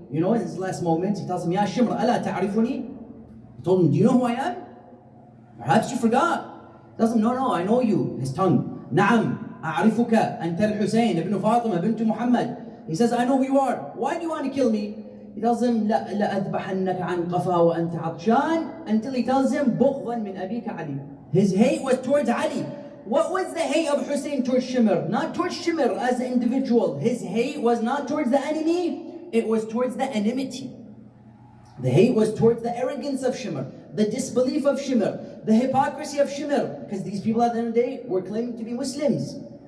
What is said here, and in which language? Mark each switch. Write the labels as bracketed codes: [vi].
[en] You know, in his last moments, he tells him, [ar] Ya Shimr, ala ta'arifuni? [en] He told him, do you know who I am? Perhaps you forgot. He tells him, no, I know you. His tongue. [ar] Na'am, a'arifuka, anta al-Husayn, ibn Fatima, bint Muhammad. [en] He says, I know who you are. Why do you want to kill me? He tells him, [ar] لا أذبحنك عن قفا وأنت عطشان, [en] until he tells him, [ar] بغضا من أبيك علي. [en] His hate was towards Ali. What was the hate of Hussein towards Shimr? Not towards Shimr as an individual. His hate was not towards the enemy, it was towards the enmity. The hate was towards the arrogance of Shimr, the disbelief of Shimr, the hypocrisy of Shimr, because these people at the end of the day were claiming to be Muslims.